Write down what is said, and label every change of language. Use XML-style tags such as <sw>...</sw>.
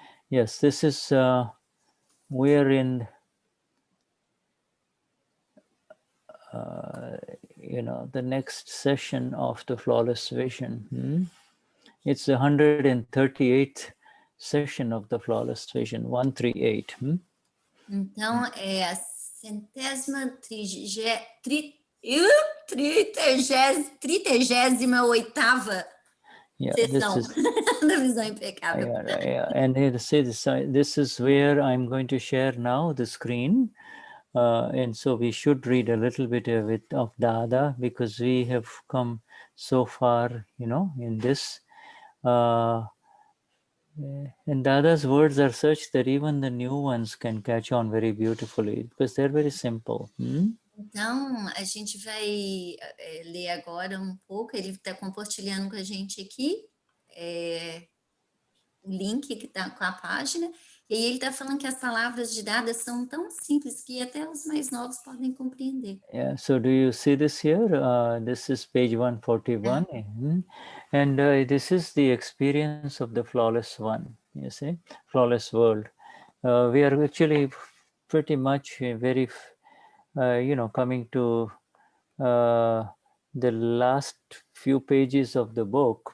<en>Yes, this is, we're in the next session of the Flawless Vision. It's the 138th session of the Flawless Vision, 138.</en> <pt>Então, é a 38ª sessão da Visão Impecável.</pt> <en>And this is where I'm going to share now the screen. And so we should read a little bit of Dada, because we have come so far, in this. And Dada's words are such that even the new ones can catch on very beautifully, because they're very simple.</en> <pt>Então, a gente vai ler agora um pouco, ele está compartilhando com a gente aqui o link que está com a página, e aí ele está falando que as palavras de Dada são tão simples que até os mais novos podem compreender.</pt> <en>Yeah, so do you see this here? This is page 141. And this is the experience of the flawless one, you see, flawless world. We are actually pretty much very, coming to the last few pages of the book.</en>